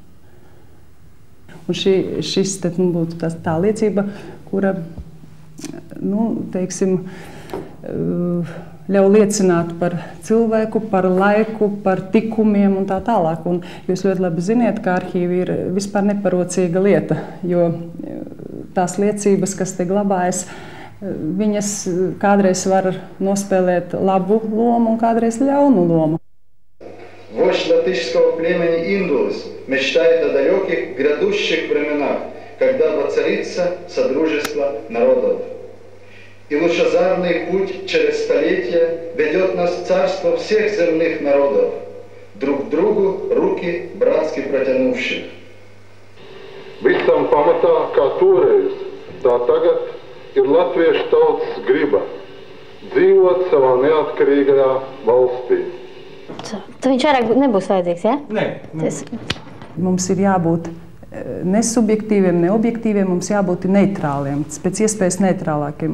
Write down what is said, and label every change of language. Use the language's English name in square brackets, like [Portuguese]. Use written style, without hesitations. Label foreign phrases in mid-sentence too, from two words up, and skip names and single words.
[Latvian] Un šis būtu tā liecība, kura, teiksim, ļauj liecināt par cilvēku, par laiku, par tikumiem un tā tālāk. Un jūs ļoti labi ziniet, ka arhīvi ir vispār neparocīga lieta, jo tās liecības, kas te glabājas, Viņas kādreiz var nospēlēt labu lomu un kādreiz ļaunu lomu. [Russian] Вождь латышского племени Индулус мечтает о далеких грядущих временах, когда воцарится содружество народов. И лучезарный путь через столетия ведет нас в царство всех земных народов, друг к другу руки братски протянувших. [Latvian] Visam pamatā, kā toreiz, tā tagad ir latviešu tautas griba dzīvot savā neatkarīgajā valstī. Tad viņš vairāk nebūs vajadzīgs, ja? Nē. Mums ir jābūt nesubjektīviem, neobjektīviem, mums jābūt neitrāliem, pēc iespējas neitrālākiem.